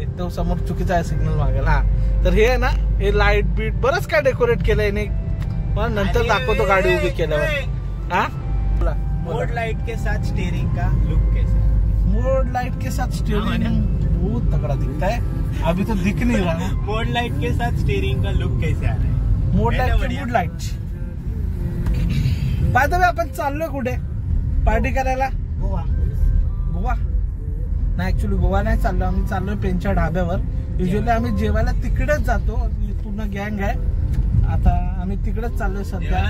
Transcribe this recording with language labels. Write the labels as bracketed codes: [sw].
[mr] तो समोर चुकीचा आहे सिग्नल मागेल. हा तर हे आहे ना, हे लाईट बीट बरंच काय डेकोरेट केलंय नाही, पण नंतर दाखवतो गाडी उभी केल्यावर. हा [hi] मोड लाइट के साथ स्टीयरिंग का लुक कैसा? मोड लाइट के साथ स्टीयरिंग बहुत तगड़ा दिखता है. अभी तो दिख नहीं रहा. मोड लाइट के साथ स्टीयरिंग का लुक कैसे आ रहा है? Mode light. [en] by the way [mr] आपण चाललोय कुठे पार्टी करायला? गोवा नाही, ऍक्च्युली गोवा नाही चाललो आम्ही. चाललोय पेनच्या ढाब्यावर. युजली आम्ही जेवायला तिकडेच जातो, पूर्ण गँग आहे. आता आम्ही तिकडेच चाललोय सध्या.